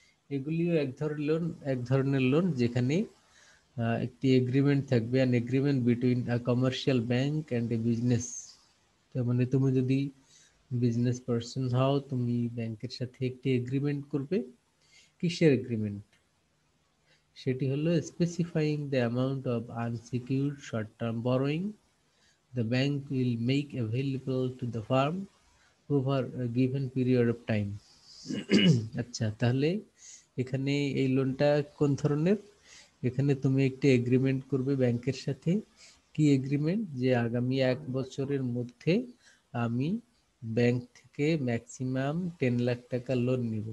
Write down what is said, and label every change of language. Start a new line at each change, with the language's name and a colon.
Bangla: এগুলিও এক ধরনের লোন যেখানে একটি এগ্রিমেন্ট থাকবে,
English: An agreement between a commercial bank and a business.
Bangla: তার মানে তুমি যদি বিজনেস পার্সন হও, তুমি ব্যাংকের সাথে একটি এগ্রিমেন্ট করবে। কিসের এগ্রিমেন্ট? সেটি হলো
English: Specifying the amount of unsecured short term borrowing the bank will make available to the firm over a given period of time।
Bangla: আচ্ছা, তাহলে এখানে এই লোনটা কোন ধরনের? এখানে তুমি একটি এগ্রিমেন্ট করবে ব্যাংকের সাথে। কি এগ্রিমেন্ট? যে আগামী 1 বছরের মধ্যে আমি ব্যাংক থেকে ম্যাক্সিমাম 10 লাখ টাকা লোন নিব।